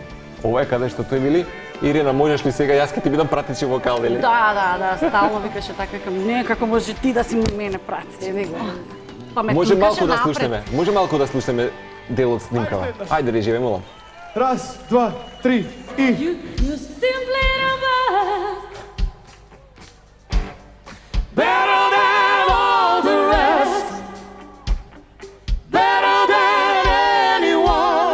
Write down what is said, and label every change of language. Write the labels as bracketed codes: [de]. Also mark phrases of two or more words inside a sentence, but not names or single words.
[mk] Ова е каде што тој вели, Ирина, можеш ли сега јас ќе ти бидам пратичи вокал, или? Да, стално викаше така, викам, не, како може ти да си мене пратиш. Па ме Може туркаше малку да напред. слушнеме. Може малку да слушнеме дел од снимкава. Ајде, Режија, ве молам. Раз, два, три и... [en] You simply the best. Better than all the rest. Better than anyone.